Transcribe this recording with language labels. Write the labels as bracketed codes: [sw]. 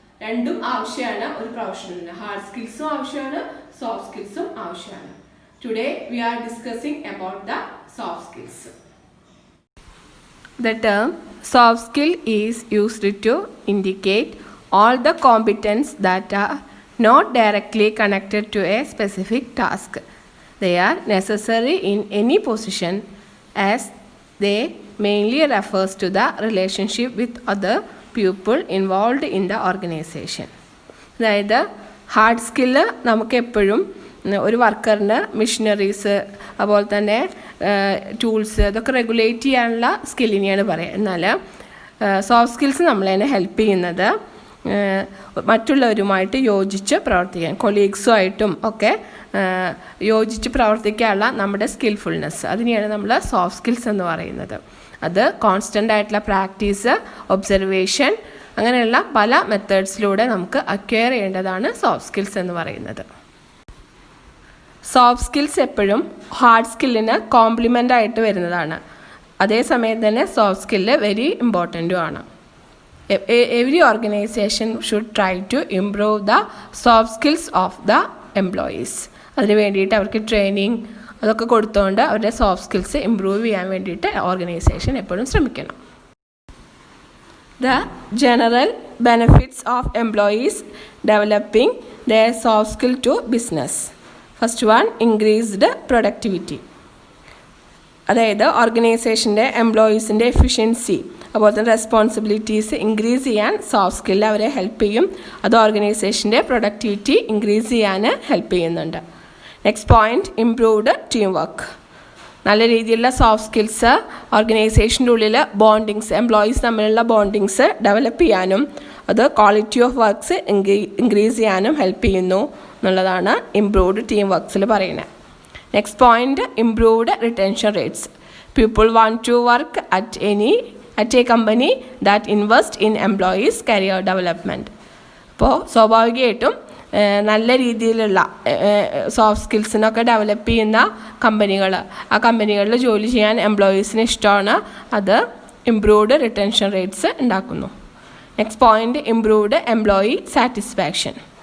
[ml] രണ്ടും ആവശ്യമാണ് ഒരു പ്രൊഫഷണലിന്. ഹാർഡ് സ്കിൽസും ആവശ്യമാണ്, സോഫ്റ്റ് സ്കിൽസും ആവശ്യമാണ്. [en] Today we are discussing about the soft skills. The term soft skill is used to indicate all the competence that are not directly connected to a specific task. They are necessary in any position as they mainly refers to the relationship with other people involved in the organization. [ml] അതായത് hard skill നമുക്ക് എപ്പോഴും ഒരു വർക്കറിന് machineries അതുപോലെ തന്നെ tools ഇതൊക്കെ regulate ചെയ്യാനുള്ള സ്കില്ലിനെയാണ് പറയുക. എന്നാൽ സോഫ്റ്റ് സ്കിൽസ് നമ്മളതിനെ ഹെൽപ്പ് ചെയ്യുന്നത് മറ്റുള്ളവരുമായിട്ട് യോജിച്ച് പ്രവർത്തിക്കാൻ, കൊളീഗ്സുമായിട്ടും ഒക്കെ യോജിച്ച് പ്രവർത്തിക്കാനുള്ള നമ്മുടെ സ്കിൽഫുൾനെസ്, അതിനെയാണ് നമ്മൾ സോഫ്റ്റ് സ്കിൽസ് എന്ന് പറയുന്നത്. അത് കോൺസ്റ്റൻ്റ് ആയിട്ടുള്ള പ്രാക്ടീസ്, ഒബ്സർവേഷൻ, അങ്ങനെയുള്ള പല മെത്തേഡ്സിലൂടെ നമുക്ക് അക്വയർ ചെയ്യേണ്ടതാണ് സോഫ്റ്റ് സ്കിൽസ് എന്ന് പറയുന്നത്. സോഫ്റ്റ് സ്കിൽസ് എപ്പോഴും ഹാർഡ് സ്കില്ലിന് കോംപ്ലിമെൻ്റ് ആയിട്ട് വരുന്നതാണ്. അതേസമയം തന്നെ സോഫ്റ്റ് സ്കില്ല് വെരി ഇമ്പോർട്ടൻറ്റും ആണ്. [en] Every organization should try to improve the soft skills of the employees. [ml] അതിന് വേണ്ടിയിട്ട് അവർക്ക് ട്രെയിനിങ് അതൊക്കെ കൊടുത്തുകൊണ്ട് അവരുടെ സോഫ്റ്റ് സ്കിൽസ് ഇമ്പ്രൂവ് ചെയ്യാൻ വേണ്ടിയിട്ട് ഓർഗനൈസേഷൻ എപ്പോഴും ശ്രമിക്കണം. [en] The general benefits of employees developing their soft skill to business. First one, increased productivity. [ml] അതായത് ഓർഗനൈസേഷൻ്റെ എംപ്ലോയീസിൻ്റെ എഫിഷ്യൻസി അതുപോലെ തന്നെ റെസ്പോൺസിബിലിറ്റീസ് ഇൻക്രീസ് ചെയ്യാൻ സോഫ്റ്റ് സ്കില്ല് അവരെ ഹെൽപ്പ് ചെയ്യും. അത് ഓർഗനൈസേഷൻ്റെ പ്രൊഡക്ടിവിറ്റി ഇൻക്രീസ് ചെയ്യാൻ ഹെൽപ്പ് ചെയ്യുന്നുണ്ട്. [en] Next point, improved team work. [ml] നല്ല രീതിയിലുള്ള സോഫ്റ്റ് സ്കിൽസ് ഓർഗനൈസേഷൻ്റെ ഉള്ളിൽ ബോണ്ടിങ്സ്, എംപ്ലോയീസ് തമ്മിലുള്ള ബോണ്ടിങ്സ് ഡെവലപ്പ് ചെയ്യാനും അത് ക്വാളിറ്റി ഓഫ് വർക്ക്സ് ഇൻക്രീസ് ചെയ്യാനും ഹെൽപ്പ് ചെയ്യുന്നു എന്നുള്ളതാണ് ഇംപ്രൂവ്ഡ് ടീം വർക്ക്സിൽ പറയുന്നത്. [en] Next point, improved retention rates. People want to work at a company that invest in employees' career development. [ml] അപ്പോൾ സ്വാഭാവികമായിട്ടും നല്ല രീതിയിലുള്ള സോഫ്റ്റ് സ്കിൽസിനൊക്കെ ഡെവലപ്പ് ചെയ്യുന്ന ആ കമ്പനികളിൽ ജോലി ചെയ്യാൻ എംപ്ലോയീസിന് ഇഷ്ടമാണ്. അത് ഇംപ്രൂവ്ഡ് റിട്ടൻഷൻ റേറ്റ്സ് ഉണ്ടാക്കുന്നു. [en] Next point, improved employee satisfaction.